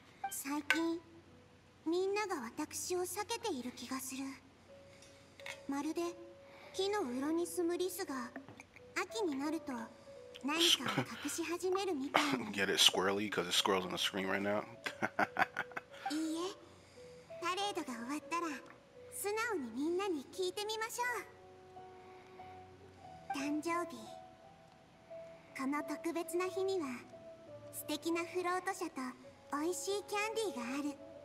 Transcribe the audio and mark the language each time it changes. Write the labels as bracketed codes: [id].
[ja] 最近みんなが私を避けている気がする。まるで木のうろに住むリスが秋になると何かを隠し始めるみたいな。 [en] Get it squirrely because it's squirrels on the screen right now. [ja] いいえ、パレードが終わったら素直にみんなに聞いてみましょう。誕生日、この特別な日には素敵なフロート車と美味しいキャンディーがある。